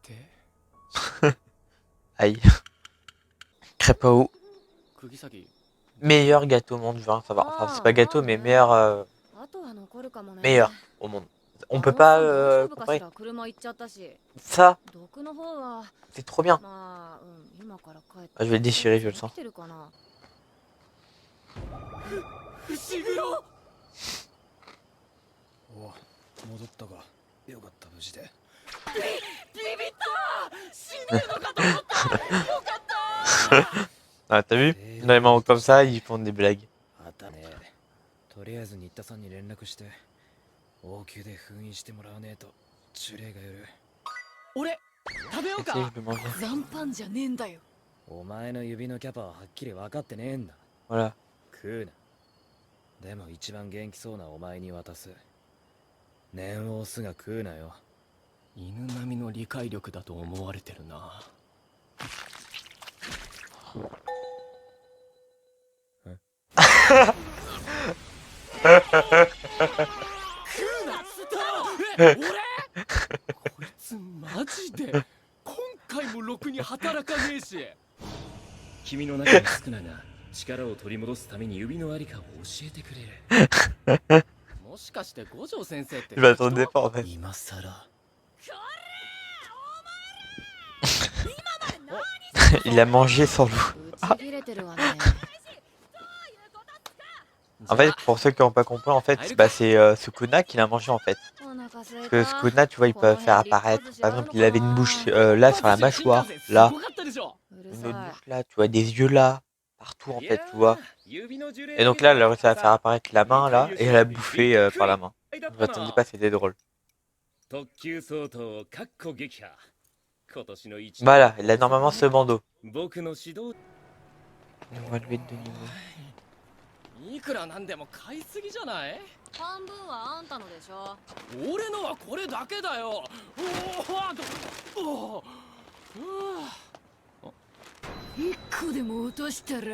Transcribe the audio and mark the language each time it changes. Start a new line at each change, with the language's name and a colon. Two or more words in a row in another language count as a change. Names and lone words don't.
French: Aïe. Crépao.
Japanese: 釘崎
French: meilleur gâteau au monde, je veux rien savoir. Enfin, c'est pas gâteau, mais meilleur,
Japanese: あとは残るかもね。
French: meilleur au monde. On peut pas
Japanese: 大丈夫かし
French: comparer.
Japanese: ら、車行っちゃったし。
French: Ça,
Japanese: 毒の方は
French: c'est trop bien.
Japanese: まあ、今から帰って。
French: Ah, je vais le déchirer, je le sens.
Japanese: 来てるかな。伏黒。おう、戻ったか。よかった無事で。ビビった。死んでるのかと思った。よかった。
French: Ah, t'as vu? Dans les moments comme ça, ils font des blagues.
Japanese: あったね。とりあえず新田さんに連絡して王宮で封印してもらわねえと呪霊がいる。俺食べよう
French: Si,
Japanese: か。
French: je le mange.
Japanese: 残飯じゃねえんだよ。お前の指のキャパははっきり分かってねえんだ。
French: Voilà.
Japanese: 食うな。でも一番元気そうなお前に渡す。念を押すが食うなよ。犬並みの理解力だと思われてるな。俺こいつマジで今回もろくに働かねえし。君の中のスクナが力を取り戻すために指のありかを教えてくれる。もしかして五条先生って
French: Je m'attendais pas en fait.
Japanese: 今さら
French: Il a mangé sans loup.
Japanese: ぶち切れてるわね。
French: En fait, pour ceux qui n'ont pas compris, en fait, bah, c'est Sukuna qui l'a mangé en fait.
Japanese: お腹すい
French: Parce que
Japanese: た。
French: Sukuna, tu vois, il peut faire apparaître. Par exemple, il avait une bouche là sur la mâchoire, là,
Japanese: すごかったでしょ。うる
French: une
Japanese: さ
French: autre
Japanese: い。
French: bouche là, tu vois, des yeux là, partout en fait, tu vois. Et donc là, elle a réussi à faire apparaître la main là, et elle a bouffé par la main. Je m'attendais pas, c'était drôle. Voilà, il a normalement ce bandeau. On va le mettre de niveau.
Japanese: いくらなんでも買いすぎじゃない？半分はあんたのでしょ。俺のはこれだけだよ。おお。一個でも落としたら。